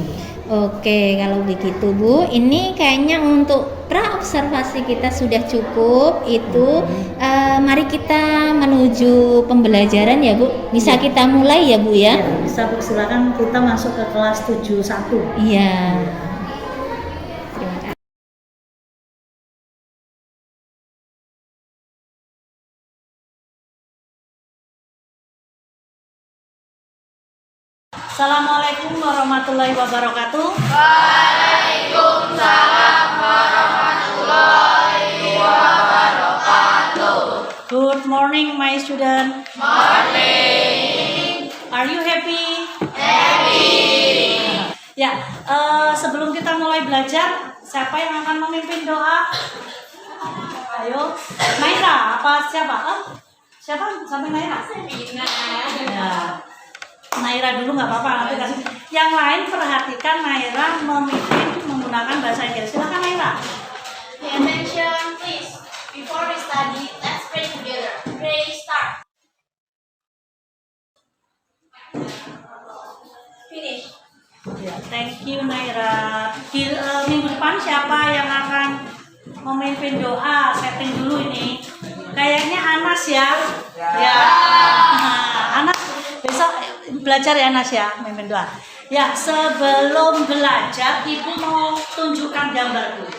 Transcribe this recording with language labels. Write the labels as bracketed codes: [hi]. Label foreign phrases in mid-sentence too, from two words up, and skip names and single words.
[id] Oke, kalau begitu Bu, ini kayaknya untuk pra-observasi kita sudah cukup. Itu mari kita menuju pembelajaran ya Bu. Bisa kita mulai ya Bu ya? Bisa Bu, silakan kita masuk ke kelas 71. Terima kasih. [ar] السلام عليكم ورحمة الله وبركاته. وعليكم السلام ورحمة الله [en] morning, my student. Morning. Are you happy? Happy. [id] Ya, sebelum kita mulai belajar, siapa yang akan memimpin doa? Ayo, Naira, apa siapa? Siapa? Sampai Naira? Ya. Naira dulu nggak apa-apa, nanti kasih. Yang lain perhatikan Naira memimpin menggunakan bahasa Inggris. Silakan Naira. [en] Pay attention, please. Before we study, let's pray together. Pray, start. Finish. Ya, thank you Naira. [id] Minggu depan siapa yang akan memimpin doa? Setting dulu ini. Kayaknya Anas ya. Ya. Nah, Anas besok belajar ya Anas ya, memimpin doa. Ya, sebelum belajar Ibu mau tunjukkan gambar dulu.